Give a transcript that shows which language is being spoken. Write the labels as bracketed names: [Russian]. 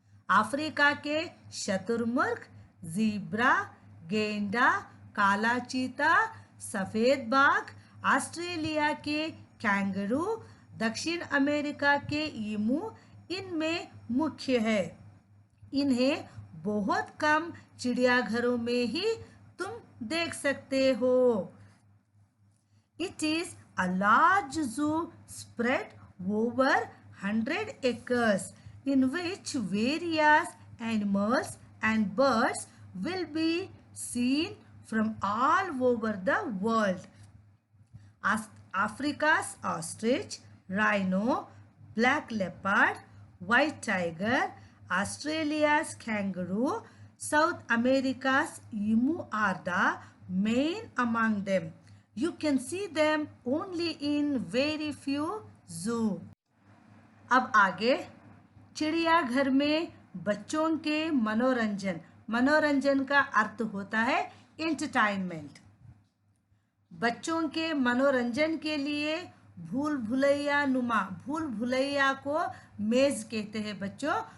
[Hindi] Africa के शतुरमुर्ग, zebra, गेंडा, काला चीता, सफेद बाघ, ऑस्ट्रेलिया के कैंगरू, दक्षिण अमेरिका के ईमू इनमें मुख्य है। इन्हें बहुत कम चिड़ियाघरों में ही तुम देख सकते हो। [English] It is a large zoo spread over 100 acres in which various animals and birds will be seen from all over the world. Africa's ostrich, rhino, black leopard, white tiger, Australia's kangaroo, South America's emu are the main among them. You can see them only in very few zoo. [Hindi] अब आगे, चिड़ियाघर में बच्चों के मनोरंजन। मनोरंजन का अर्थ होता है एंटरटेनमेंट। बच्चों के मनोरंजन के लिए भूल भुलैया नुमा, भूल भुलैया को मेज कहते हैं बच्चों।